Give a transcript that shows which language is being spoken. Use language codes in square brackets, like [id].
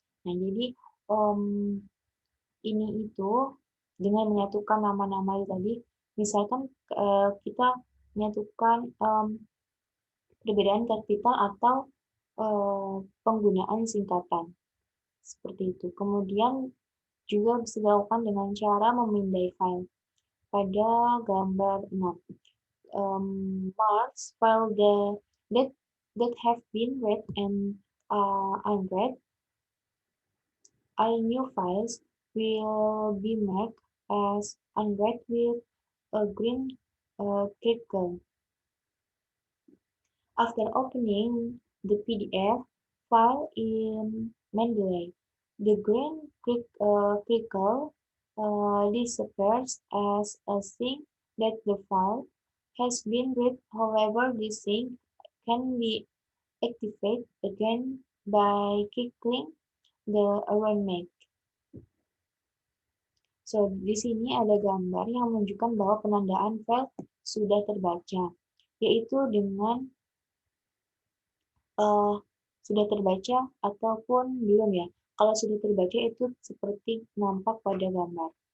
[id] Nah, jadi ini itu dengan menyatukan nama-nama tadi, misalkan kita menyatukan perbedaan kapital atau penggunaan singkatan seperti itu. Kemudian juga bisa dilakukan dengan cara memindai file. Pada gambar 6, [en] marks file that have been read and unread. All new files will be marked as unread with a green circle. After opening the PDF file in Mendeley, the green circle disappears as a sign that the file has been read. However, this sign can be activated again by clicking the arrow mark. [id] So, di sini ada gambar yang menunjukkan bahwa penandaan file sudah terbaca, yaitu dengan sudah terbaca ataupun belum ya. Kalau sudah terbaca itu seperti nampak pada gambar.